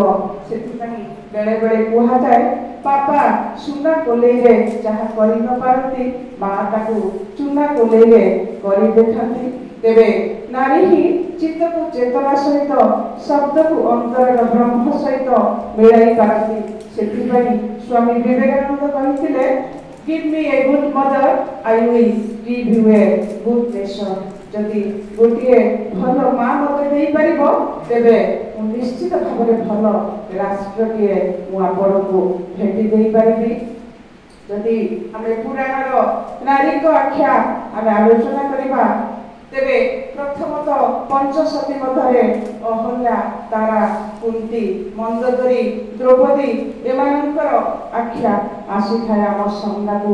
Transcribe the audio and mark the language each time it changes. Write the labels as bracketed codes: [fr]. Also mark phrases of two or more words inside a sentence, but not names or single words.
[or] ସେଥିପାଇଁ ବେଳେବେଳେ କୁହାଯାଏ, ବାପା ସୁନା କୋଲେଇରେ ଯାହା କରି ନ ପାରନ୍ତି, ମା ତାକୁ ଚୁନା କୋଲେଇରେ କରି ଦେଖାନ୍ତି। ତେବେ ନାରୀ ହିଁ ଚିତ୍ତକୁ ଚେତନା ସହିତ, ଶବ୍ଦକୁ ଅନ୍ତରର ବ୍ରହ୍ମ ସହିତ ମିଳାଇ ପାରନ୍ତି। ସେଥିପାଇଁ ସ୍ୱାମୀ ବିବେକାନନ୍ଦ କହିଥିଲେ, [en] Give me a good mother, I will give you a good nation. [or] ଯଦି ଗୋଟିଏ ଭଲ ମା ମୋତେ ଦେଇପାରିବ, ତେବେ ମୁଁ ନିଶ୍ଚିତ ଭାବରେ ଭଲ ରାଷ୍ଟ୍ରଟିଏ ମୁଁ ଆପଣଙ୍କୁ ଭେଟି ଦେଇପାରିବି। ଯଦି ଆମେ ପୁରାଣର ନାରୀଙ୍କ ଆଖ୍ୟା ଆମେ ଆଲୋଚନା କରିବା, ତେବେ ପ୍ରଥମତଃ ପଞ୍ଚସତୀ ମଧ୍ୟରେ ଅହଲ୍ୟା, ତାରା, କୁନ୍ତୀ, ମନ୍ଦୋଦରୀ, ଦ୍ରୌପଦୀ ଏମାନଙ୍କର ଆଖ୍ୟା ଆସିଥାଏ ଆମ ସାମ୍ନାକୁ।